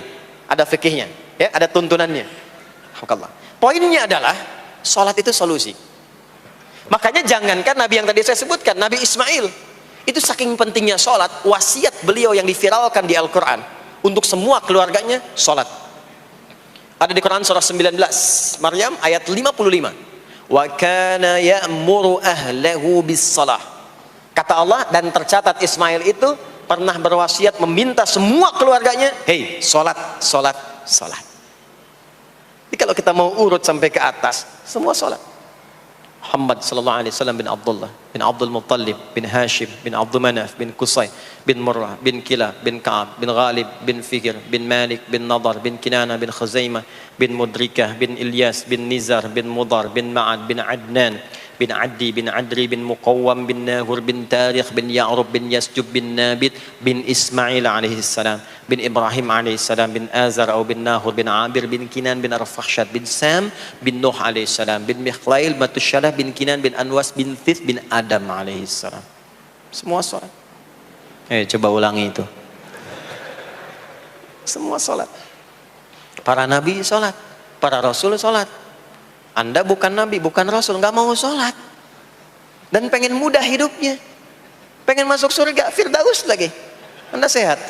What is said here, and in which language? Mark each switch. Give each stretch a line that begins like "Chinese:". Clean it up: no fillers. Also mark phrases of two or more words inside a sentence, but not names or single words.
Indonesian: Ada fikihnya, ya, ada tuntunannya. Poinnya adalah sholat itu solusi. Makanya jangankan Nabi yang tadi saya sebutkan, Nabi Ismail, itu saking pentingnya sholat, wasiat beliau yang diviralkan di Al-Quran untuk semua keluarganya, sholat. Ada di Quran surah 19 Maryam ayat 55.
Arabic: وكان يأمر أهله بالصلاة.
Indonesian: Kata Allah, dan tercatat Ismail itu pernah berwasiat meminta semua keluarganya, hei, sholat. Jadi kalau kita mau urut sampai ke atas, semua sholat. Muhammad
Arabic: صلى الله عليه وسلم
Indonesian: bin Abdullah bin Abdul Muttalib bin Hashim bin Abdul Manaf bin Qusay bin Murrah bin Kilab bin Ka'ab bin Ghalib bin Fikir bin Malik bin Nadar bin Kinana bin Khuzaimah bin Mudrikah bin Ilyas bin Nizar bin Mudar bin Ma'ad bin Adnan bin Adi bin Adri bin Muqawwam bin Nahur bin Tarikh bin Ya'rub bin Yasjub bin Nabit bin Ismail
Arabic: عليه السلام
Indonesian: bin Ibrahim
Arabic: عليه السلام
Indonesian: bin Azar atau bin Nahur bin Abir bin Kinan bin Arfakhshad bin Sam bin Nuh
Arabic: عليه السلام
Indonesian: bin Mikhlail Matusyalah bin Kinan bin Anwas bin Thith bin Adam
Arabic: عليه السلام.
Indonesian: Semua salat. Coba ulangi itu. Semua salat. Para nabi salat, para rasul salat. Anda bukan nabi, bukan rasul, nggak mau sholat dan pengen mudah hidupnya, pengen masuk surga Firdaus lagi, Anda sehat.